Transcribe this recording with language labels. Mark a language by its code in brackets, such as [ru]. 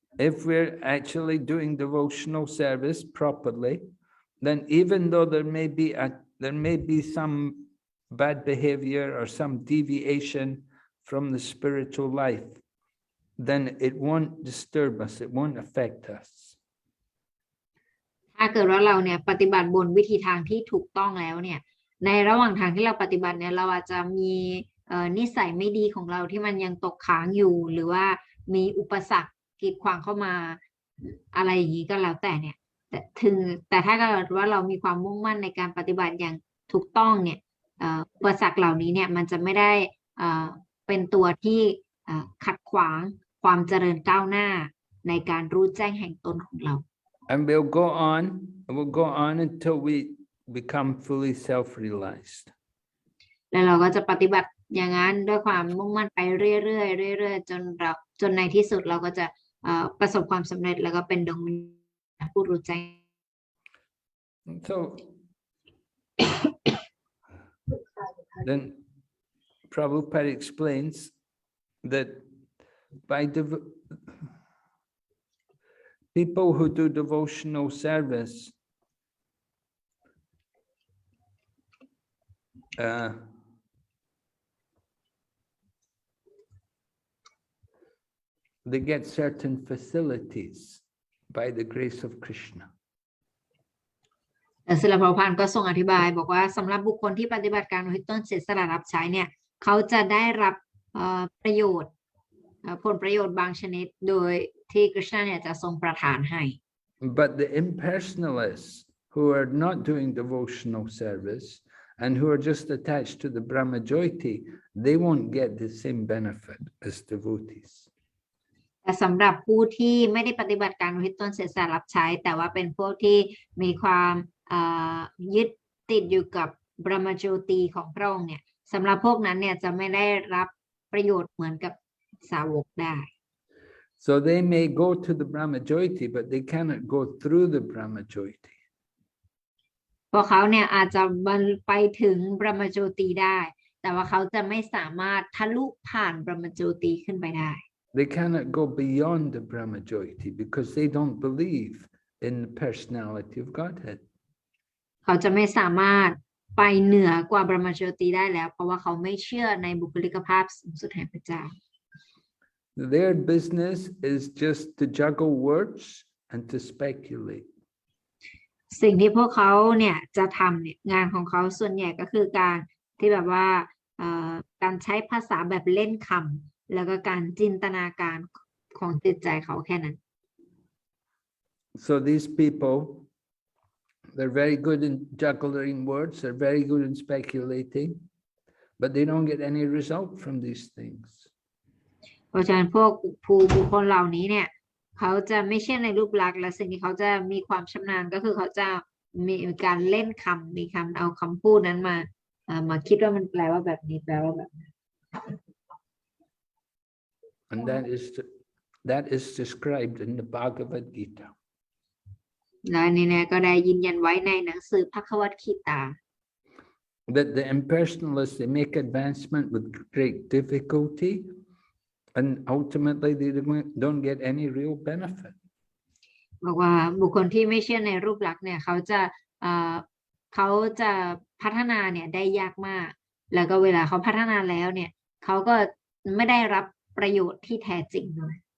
[en] If we're actually doing devotional service properly, then even though there may be some bad behavior or some deviation from the spiritual life, then it won't disturb us, it won't affect us. [th] ถ้าเกิดว่าเราเนี่ยปฏิบัติบนวิธีทางที่ถูกต้องแล้วเนี่ยในระหว่างทางที่เราปฏิบัติเนี่ยเราอาจจะมีนิสัยไม่ดีของเราที่มันยังตกค้างอยู่หรือว่ามีอุปสรรคกีดขวางเข้ามาอะไรอย่างนี้ก็แล้วแต่เนี่ยแต่ถ้าเกิดว่าเรามีความมุ่งมั่นในการปฏิบัติอย่างถูกต้องเนี่ยอุปสรรคเหล่านี้เนี่ยมันจะไม่ได้เป็นตัวที่ขัดขวางความเจริญก้าวหน้าในการรู้แจ้งแห่งตนของเรา [en] And we'll go on until we become fully self-realized. [th] แล้วเราก็จะปฏิบัติอย่างนั้นด้วยความมุ่งมั่นไปเรื่อยๆจนในที่สุดเราก็จะประสบความสำเร็จแล้วก็เป็นดวงวิญญาณผู้รู้แจ้ง [en] So then Prabhupada explains that by people who do devotional service they get certain facilities by the grace of Krishna. [th] แต่ศิลปภาพก็ทรงอธิบายบอกว่าสำหรับบุคคลที่ปฏิบัติการอุทิศตนเสียสละรับใช้เนี่ยเขาจะได้รับประโยชน์ผลประโยชน์บางชนิดโดยที่กฤษณะเนี่ยจะทรงประทานให้ [en] But the impersonalists who are not doing devotional service and who are just attached to the Brahmajyoti, they won't get the same benefit as devotees. [th] แต่สำหรับผู้ที่ไม่ได้ปฏิบัติการอุทิศตนเสียสละรับใช้แต่ว่าเป็นพวกที่มีความยึดติดอยู่กับบรมโจตีของพระองค์เนี่ยสำหรับพวกนั้นเนี่ยจะไม่ได้รับประโยชน์เหมือนกับสาวกได้ [en] So they may go to the Brahmajyoti, but they cannot go through the Brahmajyoti. [th] พวกเขาเนี่ยอาจจะไปถึงบรมโจตีได้แต่ว่าเขาจะไม่สามารถทะลุผ่านบรมโจตีขึ้นไปได้ [en] They cannot go beyond the Brahmajyoti because they don't believe in the personality of Godhead. [th] เขาจะไม่สามารถไปเหนือกว่าบรมโจตีได้แล้วเพราะว่าเขาไม่เชื่อในบุคลิกภาพสูงสุดแห่งพระเจ้า [en] Their business is just to juggle words and to speculate. [th] สิ่งที่พวกเขาเนี่ยจะทำเนี่ยงานของเขาส่วนใหญ่ก็คือการที่แบบว่าการใช้ภาษาแบบเล่นคำแล้วก็การจินตนาการของจิตใจเขาแค่นั้น [en] So these people, they're very good in juggling words, they're very good in speculating, but they don't get any result from these things. [th] เพราะฉะนั้นพวกบุคคลเหล่านี้เนี่ยเขาจะไม่เชื่อในรูปลักษณ์และสิ่งที่เขาจะมีความชำนาญก็คือเขาจะมีการเล่นคำมีคำเอาคำพูดนั้นมาคิดว่ามันแปลว่าแบบนี้แปลว่าแบบนั้น [en] And that is described in the Bhagavad Gita. [th] และอันนี้เนี่ยก็ได้ยืนยันไว้ในหนังสือภควคีตา [en] That the impersonalists, they make advancement with great difficulty, and ultimately they don't get any real benefit. [th] บอกว่าบุคคลที่ไม่เชื่อในรูปลักษณ์เนี่ยเขาจะพัฒนาเนี่ยได้ยากมากแล้วก็เวลาเขาพัฒนาแล้วเนี่ยเขาก็ไม่ได้รับประโยชน์ที่แท้จริงเลย